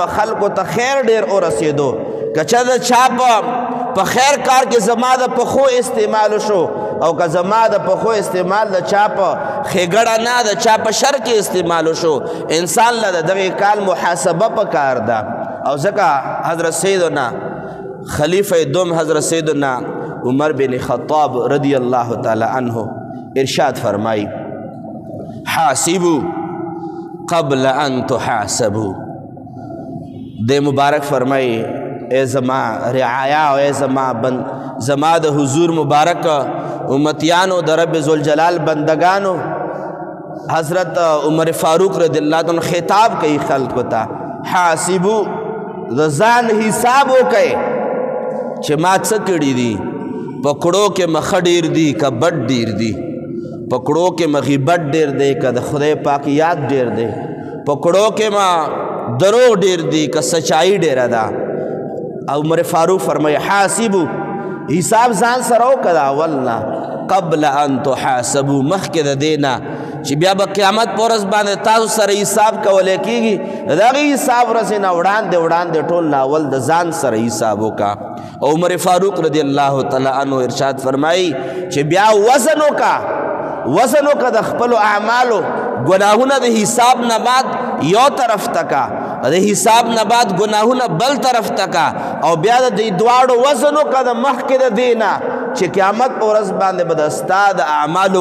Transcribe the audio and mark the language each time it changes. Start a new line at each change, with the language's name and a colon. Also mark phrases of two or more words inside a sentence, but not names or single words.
Pashto: خلکو ته خیر ډېر ورسېدو که چا د چا په خیر کار کې زما د پښو استعمال شو او که زما د پښو استعمال د چا په ښېګړه نه د چا په شر کې استعمال شو انسان له د دغې کال محاسبه پکار ده او ځکه حضرت سیدنا خلیفه دوم حضرت سیدنا عمر بن خطاب
Arabic: رضی اللہ تعالی عنہ
Urdu: ارشاد فرمائی
Arabic: حاسبو قبل ان تحاسبو
Pashto: دے مبارک فرمائی اے زما رعایا و اے زما د حضور مبارک امتیانو د رب ذوالجلال بندگانو حضرت عمر فاروق
Arabic: رضی اللہ عنہ
Pashto: خطاب کئی خلق تا حاسبو د ځان حساب وکئ چې ما څه کړي دي پکړو کې مخه ډیر دی که بد ډیر دی پکړو کې مغیبت ډیر دی که د خدای پاک یاد ډیر دی پکړو کې ما دروغ ډیر دی که سچائی ډیره ده او عمر فاروق فرمایي حاسبو حساب ځان سره وکړه
Arabic: والله قبل ان تحاسبو
Pashto: مخکې د دې نه چې بیا به قیامت په ورځ باندې تاسو سره حساب کولی کېږي د هغې حساب ورځې نه وړاندې ټول نه اول د ځان سره حساب وکړه او عمر فاروق
Arabic: رضی اللہ تعالی عنہ
Urdu: ارشاد فرمائی
Pashto: چې بیا وزن وکړه د خپلو اعمالو ګناهونه د حساب نه بعد یو طرف تکا د حساب نه بعد ګناهونه بل طرف تکا او بیا د دې دواړو وزن وکړه د مخکې د دې نه چې قیامت په ورځ باندې به د ستا د اعمالو